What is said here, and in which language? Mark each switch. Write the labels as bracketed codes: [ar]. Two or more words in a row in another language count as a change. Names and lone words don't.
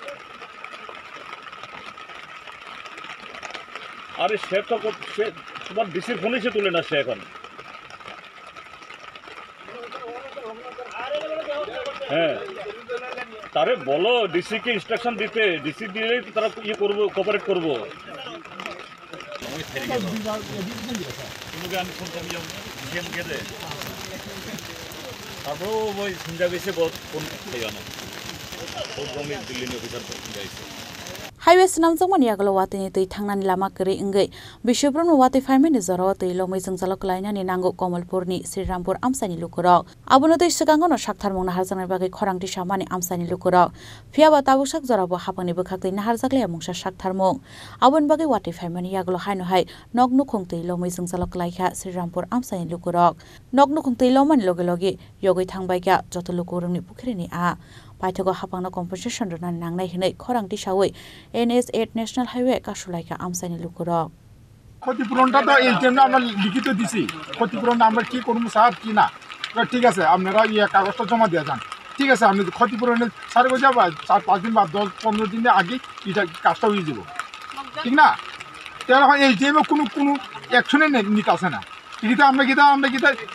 [bn] আরে সে তো তোমার ডিসির ফোনে সে তুলে না সে এখন হ্যাঁ তারে বলো ডিসিকে ইনস্ট্রাকশন দিতে ডিসি দিলেই তারা ইয়ে করবো কোঅপারেট করবো তারপরেও ওই সন্ধ্যা বেশি বহুত ফোন না দিল্লি অফিসার [trp] Highway sinamjangmani yaglo watini tui thangnani lama kri ingai Bishopurno wati fireman zoro tui lomai jangjalok lainani nango Komalpurni Sriরামপুর amsani lukurok abono tui sigangono saktharmung naharjangnai bagai khorangti samani amsani lukurok phiaba tabusak jorabo hapangni bwkhak tui naharjaklaya mungsa saktharmung abon bagai wati fireman yaglo haino hai noknukhung tui lomai jangjalok laikha Sriরামপুর amsani lukurok noknukhung tui lomani loge loge yogoi thangbaika joto lukurungni pukhrini a paithago hapangna compensation rani nangnai hinai khorangti sawoi NS8 National Highway kasulaika amsani lukurok [bn] ক্ষতিপূরণটা তো এই জন্য আমরা লিখিত দিছি ক্ষতিপূরণটা আমরা কি করবো স্যার কি না ঠিক আছে আপনারা কাগজটা জমা দিয়ে যান ঠিক আছে আপনি ক্ষতিপূরণের স্যার গো যাবা 4-5 দিন বা 10-15 দিনের আগে এটা কাজটা হয়ে যাব ঠিক না তাহলে এই টাইমে কোনো অ্যাকশনে নিতে আসে না কিন্তু আমরা কিতা